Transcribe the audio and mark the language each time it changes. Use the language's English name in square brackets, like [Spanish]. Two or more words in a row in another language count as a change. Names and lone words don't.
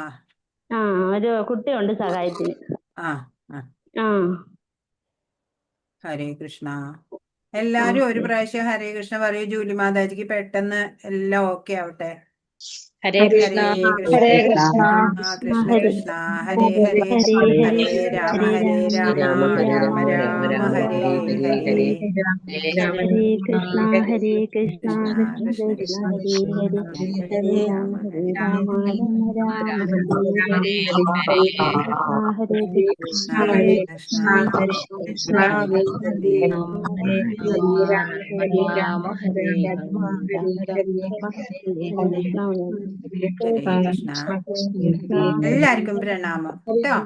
[Malayalam] ഒരു കുട്ടിയുണ്ട് സഹായത്തിന്. ഹരേ കൃഷ്ണ. എല്ലാരും ഒരു പ്രാവശ്യം ഹരേ കൃഷ്ണ പറയൂ. ജൂലി മാതാജിക്ക് പെട്ടെന്ന് എല്ലാം ഓക്കെ ആവട്ടെ. ഹരേ കൃഷ്ണ. ഹരേ കൃഷ്ണ. കൃഷ്ണ കൃഷ്ണ ഹരേ ഹരേ. ഹരേ രാമ ഹരേ രാമ രാമ രാമ ഹരേ ഹരേ. ഹരേ കൃഷ്ണ ഹരേ കൃഷ്ണ കൃഷ്ണ കൃഷ്ണ കൃഷ്ണ കൃഷ്ണ ഹരേ ഹരേ ഹരേ രാമ ഹരേ രാമ രാമ രാമ ഹരേ ഹരേ. ഹരേ കൃഷ്ണ ഹരേ ഹരേ കൃഷ്ണ കൃഷ്ണ കൃഷ്ണ ഹരേ കൃഷ്ണ ഹരേ ഹരേ രാമ ഹരേ രാമ ഹരേ രാമ രാമ ഹരേ ഹരേ കൃഷ്ണ. എല്ലാവർക്കും പ്രണാമം കേട്ടോ.